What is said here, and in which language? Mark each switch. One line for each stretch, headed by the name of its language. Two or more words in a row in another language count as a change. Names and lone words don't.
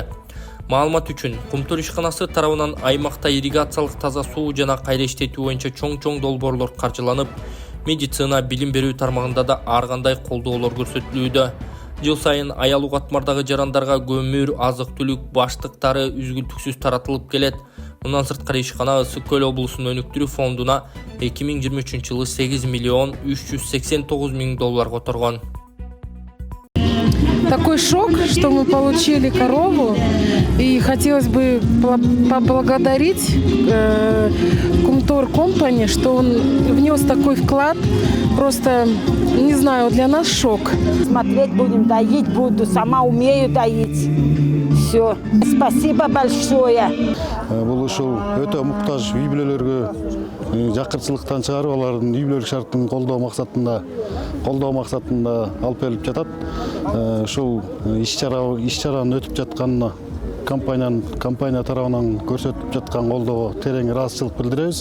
Kyrgyz: Маалымат үчүн, Кумтөр ишканасы тарабынан аймакта ирригациялык таза суу жана кайра иштетүү боюнча чоң долбоорлор каржыланып, медицина, билим берүү тармагында да ар кандай колдоолор көрсөтүлүүдө. Жыл сайын аялуу катмардагы жарандарга көмүр, азык-түлүк баштыктары үзгүлтүксүз таратылып келет. Мындан сырткары ишкана Ысык Көл облусунун өнүктүрүү фондуна 2023-жылы 8 миллион 389 миң доллар которгон.
Russian: Такой шок, что мы получили корову, и хотелось бы поблагодарить Кумтор Компани, что он внес такой вклад. Просто, не знаю, для нас шок. Смотреть будем, доить буду, сама умею доить. Все. Спасибо большое.
Kyrgyz: Бұл ушул өтө муктаж үй бүлөлөргө жакырчылыктан чыгарып алардын үй бүлөлүк шартын колдоо максатында алып келип жатат. Ушул иш-чаранын өтүп жатканына компания тарабынан көрсөтүп жаткан колдоого терең ыраазычылык билдиребиз.